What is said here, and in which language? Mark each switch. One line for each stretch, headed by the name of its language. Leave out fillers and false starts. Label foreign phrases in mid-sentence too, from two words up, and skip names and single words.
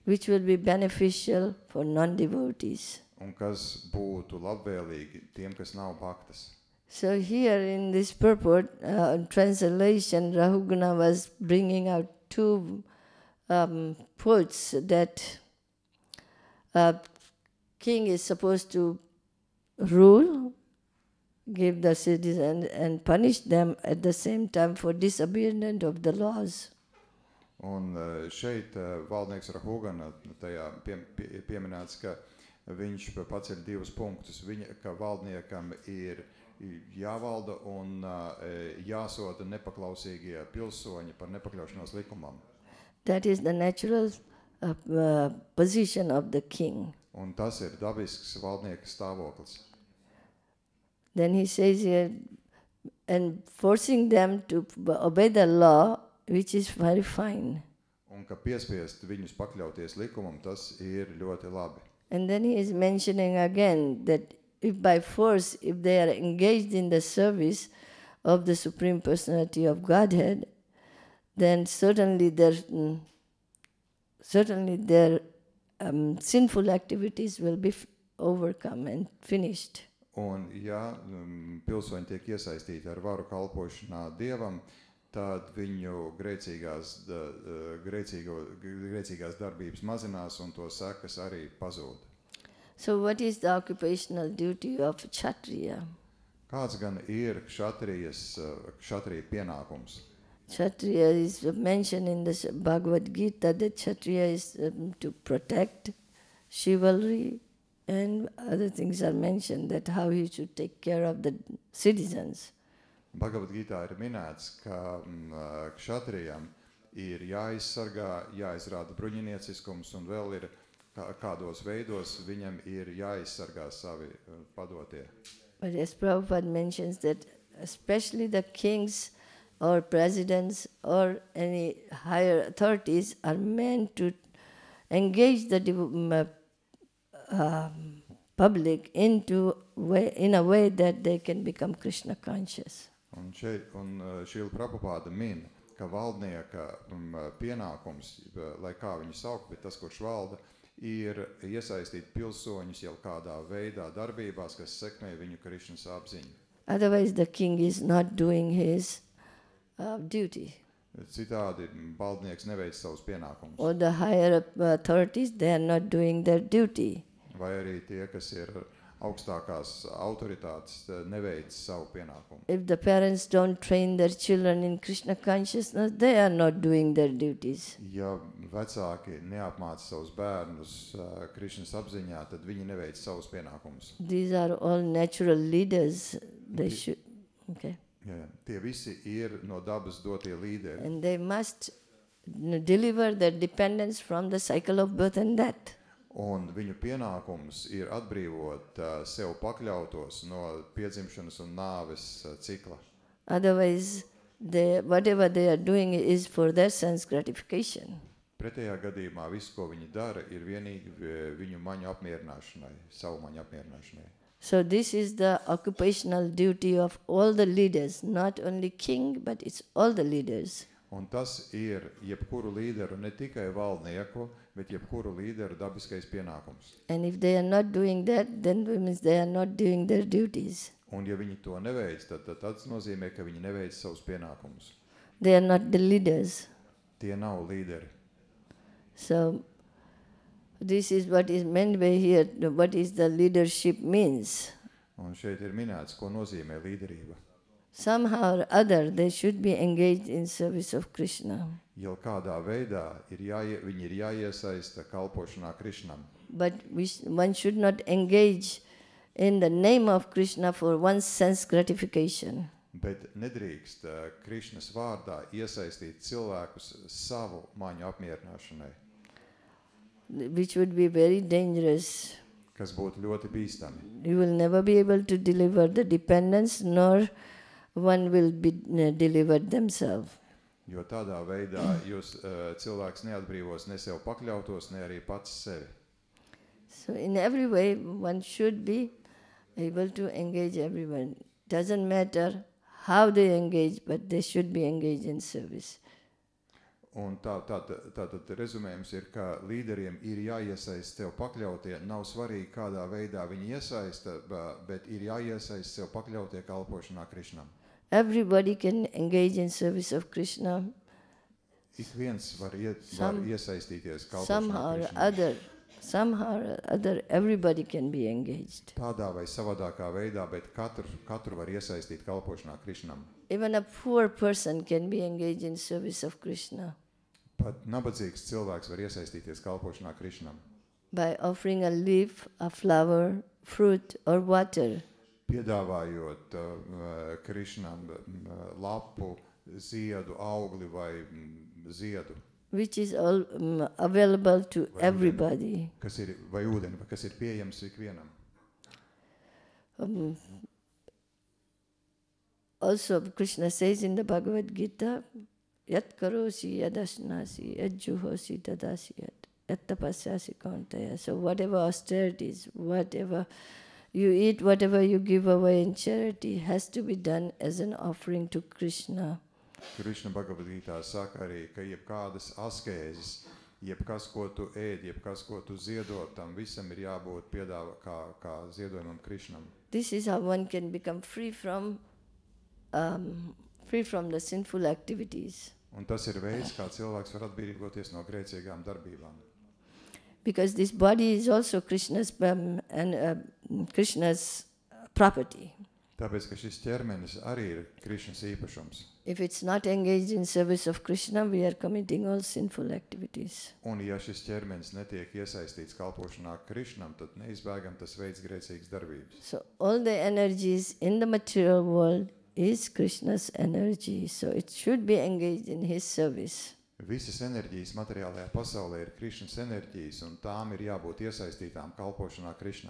English: which will be beneficial for non-devotees.
Latvian: un kas būtu labvēlīgi tiem, kas nav bhaktas.
English: So here in this purport, translation, Rahuguna was bringing out two quotes that king is supposed to rule, give the citizens and punish them at the same time for disobedience of the laws.
Latvian: Un šeit valdnieks Rahugana tajā pieminēts, ka viņš paceļ divus punktus. Ka valdniekam ir jāvalda un jāsoda nepaklausīgie pilsoņi par nepakļaušanos likumam.
English: That is the natural position of the king.
Latvian: Un tas ir dabisks valdnieka stāvoklis.
English: Then he says here, and forcing them to obey the law, which is very fine.
Latvian: Un ka piespiest viņus pakļauties likumam, tas ir ļoti labi.
English: And then he is mentioning again that if by force, if they are engaged in the service of the Supreme Personality of Godhead, then certainly their sinful activities will be overcome and finished.
Latvian: Un ja pilsoņi tiek iesaistīti ar varu kalpošanā Dievam, tad viņu grēcīgās darbības mazinās un to sekas arī pazūd.
English: So what is the occupational duty of Kshatriya?
Latvian: Kāds gan ir kšatrija pienākums?
English: Kshatriya is mentioned in the Bhagavad Gita that Kshatriya is to protect chivalry, and other things are mentioned that how he should take care of the citizens.
Latvian: Bhagavad Gītā ir minēts, ka kšatrijam ir jāizsargā, jāizrāda bruņinieciskums un vēl ir kādos veidos viņam ir jāizsargā savi padotie.
English: But as Prabhupada mentions that especially the kings or presidents or any higher authorities are meant to engage the public in a way that they can become Krishna conscious.
Latvian: Un Šrila Prabhupāda min, ka valdnieka pienākums, lai kā viņu saukt, bet tas, kurš valda, ir iesaistīt pilsoņus jau kādā veidā darbībās, kas sekmē viņu Krišnas apziņu.
English: Otherwise the king is not doing his duty.
Latvian: Citādi valdnieks neveic savus pienākumus.
English: Or the higher authorities, they are not doing their duty.
Latvian: Vai arī tie, kas ir augstākās autoritātes, neveic savu pienākumu.
English: If the parents don't train their children in Krishna consciousness, they are not doing their duties.
Latvian: Ja vecāki neapmāca savus bērnus Krišnas apziņā, tad viņi neveic savus pienākumus.
English: These are all natural leaders. They should, okay.
Latvian: Jā, tie visi ir no dabas dotie līderi.
English: And they must deliver their dependence from the cycle of birth and death.
Latvian: Un viņu pienākums ir atbrīvot sev pakļautos no piedzimšanas un nāves cikla.
English: Otherwise, whatever they are doing is for their sense gratification.
Latvian: Pretējā gadījumā viss, ko viņi dara, ir vienīgi viņu maņu apmierināšanai, savu maņu apmierināšanai.
English: So this is the occupational duty of all the leaders, not only king, but it's all the leaders.
Latvian: Un tas ir jebkuru līderu, ne tikai valdnieku, bet jebkuru līderu dabiskais pienākums.
English: And if they are not doing that, then it means they are not doing their duties.
Latvian: Un ja viņi to neveic, tad tas nozīmē, ka viņi neveic savus pienākumus.
English: They are not the leaders.
Latvian: Tie nav līderi.
English: So this is what is meant by here, what is the leadership means.
Latvian: Un šeit ir minēts, ko nozīmē līderība.
English: Somehow or other they should be engaged in service of Krishna.
Latvian: Jau kādā veidā viņi ir jāiesaista kalpošanā Krišnam.
English: But one should not engage in the name of Krishna for one's sense gratification.
Latvian: Bet nedrīkst Krišnas vārdā iesaistīt cilvēkus savu maņu apmierināšanai.
English: Which would be very dangerous.
Latvian: Kas būtu ļoti bīstami.
English: You will never be able to deliver the dependence, nor one will be delivered themselves.
Latvian: Jo tādā veidā cilvēks neatbrīvos ne sev pakļautos, ne arī pats sevi.
English: So in every way, one should be able to engage everyone. Doesn't matter how they engage, but they should be engaged in service.
Latvian: Un tātad rezumējums ir, ka līderiem ir jāiesaist sev pakļautie. Nav svarīgi, kādā veidā viņi iesaista, bet ir jāiesaist sev pakļautie kalpošanā Krišnam.
English: Everybody can engage in service of Krishna
Latvian: Ik viens var iesaistīties kalpošanā
English: somehow or
Latvian: Krišnam.
English: somehow or other, everybody can be engaged.
Latvian: Tādā vai savādākā veidā, bet katru var iesaistīt kalpošanā Krišnam.
English: Even a poor person can be engaged in service of Krishna
Latvian: Pat nabadzīgs cilvēks var iesaistīties kalpošanā Krišnam.
English: by offering a leaf, a flower, fruit or water.
Latvian: Piedāvājot Krišnam lapu, ziedu, augli vai ziedu,
English: Which is all available to everybody.
Latvian: kas ir, vai ūdeni, kas ir pieejams ikvienam.
English: Also, Krishna says in the Bhagavad Gita,
Sanskrit: यत् करोषि यदश्नासि यत् जुहोषि ददासि यत् तपस्यसि कौन्तेय.
English: So whatever austerities, whatever you eat, whatever you give away in charity has to be done as an offering to Krishna.
Latvian: Krišna Bhagavad Gītā saka arī, ka jebkādas askēzes, jebkas, ko tu ēd, jebkas, ko tu ziedot, tam visam ir jābūt kā ziedojumam Krišnam.
English: This is how one can become free from the sinful activities.
Latvian: Un tas ir veids, kā cilvēks var atbrīvoties no grēcīgām darbībām.
English: Because this body is also Krishna's Krishna's property.
Latvian: Tāpēc, ka šis ķermenis arī ir Krišnas īpašums.
English: If it's not engaged in service of Krishna, we are committing all sinful activities.
Latvian: Un ja šis ķermenis netiek iesaistīts kalpošanā Krišnam, tad neizbēgam tas veids grēcīgas darbības.
English: So all the energies in the material world is Krishna's energy. So it should be engaged in his service.
Latvian: Visas enerģijas materiālajā pasaulē ir Krišnas enerģijas, un tām ir jābūt iesaistītām kalpošanā Krišnam.